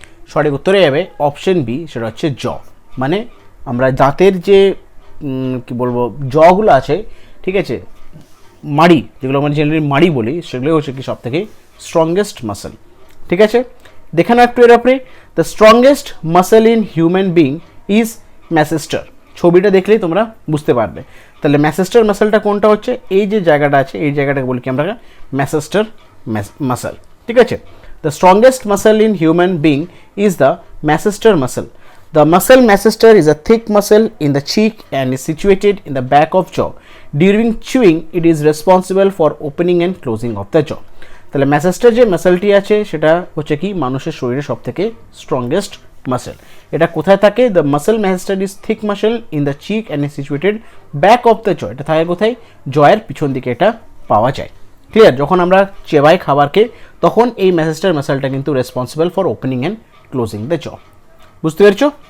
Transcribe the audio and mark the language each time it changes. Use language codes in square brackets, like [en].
[bn] সঠিক উত্তরে যাবে অপশন বি, সেটা হচ্ছে জ। মানে আমরা দাঁতের যে কি বলবো জগুলো আছে, ঠিক আছে, মাড়ি, যেগুলো আমরা জেনারেলি মাড়ি বলি, সেগুলো হচ্ছে কি সব থেকে স্ট্রংগেস্ট মাসেল। ঠিক আছে, দেখে না একটু এর আপনি, [en] The strongest muscle in human being is masseter. [bn] ছবিটা দেখলেই তোমরা বুঝতে পারবে। তাহলে ম্যাসেস্টার মাসেলটা কোনটা হচ্ছে, এই যে জায়গাটা আছে এই জায়গাটাকে বলি কি আমরা ম্যাসেস্টার মাসেল। ঠিক আছে, [en] the strongest muscle in human being is the masseter muscle. The muscle masseter is a thick muscle in the cheek and is situated in the back of jaw. During chewing it is responsible for opening and closing of the jaw. [bn] তাহলে ম্যাসেস্টার যে মাসেলটি আছে সেটা হচ্ছে কি মানুষের শরীরে সব থেকে স্ট্রংগেস্ট মাসেল। এটা কোথায় থাকে, [en] The muscle masseter is thick muscle in the cheek and is situated back of the jaw. [bn] এটা থাকে কোথায়, জয়ের পিছন দিকে এটা পাওয়া যায়। ক্লিয়ার? যখন আমরা চেবাই খাবারকে তখন এই ম্যাসেস্টার মাসেলটা কিন্তু [en] Responsible for opening and closing the jaw. [bn] বুঝতে পেরেছো?